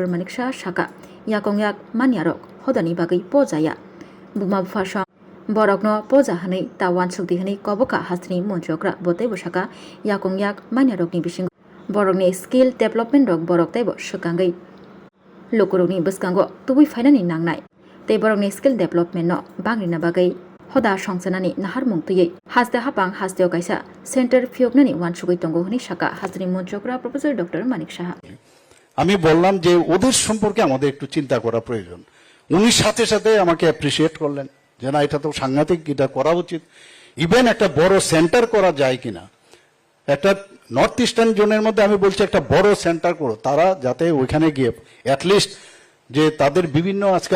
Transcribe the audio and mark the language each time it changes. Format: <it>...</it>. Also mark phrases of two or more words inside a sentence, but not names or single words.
<trp>Manik Saha Shaka yakungyak mania rok hodani bagai pojaya buma phasha borokno poja hanai tawan sukti hanai koboka hasri monchokra bote bosaka yakungyak mania rokni bising borokni</trp> <en>skill development</en> <trp>rok borok taibo sukangai lokorokni boskango tubui fainani nangnai tei borokni</trp> <en>skill development</en> <trp>no bangrina bagai hoda songsanani nahar mungtuyei haste hapang hasteo kaisa center fioknani wansugoi tongo hini shaka hasri monchokra professor Dr. Manik Saha</trp> <bn>আমি বললাম যে ওদের সম্পর্কে আমাদের একটু চিন্তা করা প্রয়োজন উনি সাথে সাথে আমাকে অ্যাপ্রিশিয়েট করলেন যে না এটা তো সাংঘাতিক এটা করা উচিত ইভেন একটা বড় সেন্টার করা যায় কিনা একটা</bn> <en>North Eastern</en> <bn>জোনের মধ্যে আমি বলছি একটা বড় সেন্টার করো তারা যাতে ওইখানে গিয়ে অ্যাটলিস্ট যে তাদের বিভিন্ন আজকাল</bn>